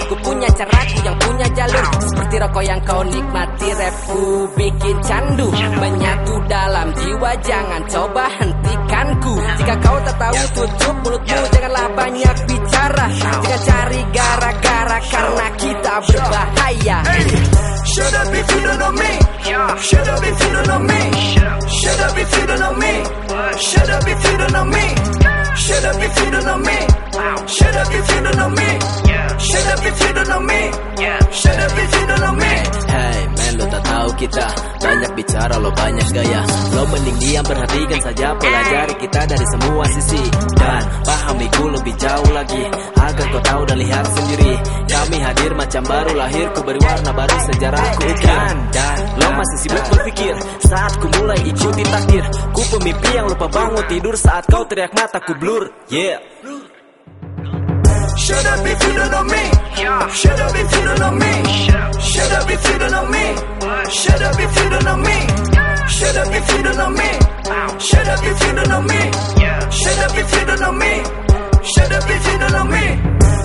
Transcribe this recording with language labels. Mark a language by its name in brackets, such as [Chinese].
[Indonesian] Ku punya caraku yang punya jalur. Seperti rokok yang kau nikmati. Rapku bikin candu. Menyatu dalam jiwa. Jangan coba hentikan ku. Jika kau tak tahu tutup mulutmu. Janganlah banyak bicara. Jangan cari gara-gara. Karena kita berbahaya. [English] Shut up if you don't know me. Shut up if you don't know me. Shut up if you don't know me. Shut up if you don't know me. Shut up if you don't know me. Shut up if you don't know me. Shut up if you don't know me. Shut up if you don't know me. Hey man, [Indonesian] lo tak tahu kita. Banyak bicara lo banyak gaya. Lo mending diam perhatikan saja. Pelajari kita dari semua sisi. Dan pahami ku lebih jauh lagi. Agar kau tahu dan lihat sendiri. Kami hadir macam baru lahir. Ku beri warna baru sejarah ku ukir. Dan lo masih sibuk berpikir. Saat ku mulai ikuti takdir. Ku pemimpi yang lupa bangun tidur. Saat kau teriak mataku blur. Yeah. [English] Shut up if you don't know me. Shut up if you don't know me. Shut up if you don't know me. Shut up if you don't know me. Shut up if you don't know me. Shut up if you don't know me. Shut up if you don't know me. Shut up if you don't know me.